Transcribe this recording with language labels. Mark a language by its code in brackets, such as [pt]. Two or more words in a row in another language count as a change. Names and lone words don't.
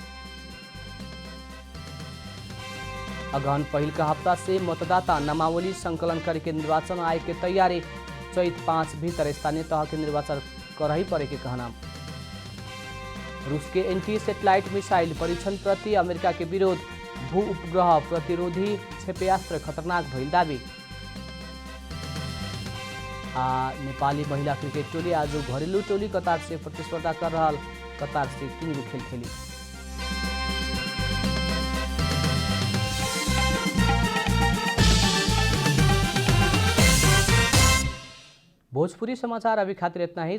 [bho] अगहन पहिल का हफ्ता से मतदाता नामावली संकलन करके निर्वाचन आयोग के तैयारी। चैत 5 भीतर स्थानीय तह के निर्वाचन करही पड़े के कहना। रूस के एंटी सैटेलाइट मिसाइल परीक्षण प्रति अमेरिका के विरोध। भू उपग्रह प्रतिरोधी क्षेपयास्त्र खतरनाक भइल दावी। नेपाली महिला क्रिकेट टोली आज घरेलू टोली कतार से प्रतिस्पर्धा कर रहा। कतार से 3 गो खेल खेली। भोजपुरी समाचार अभी खातिर इतना ही।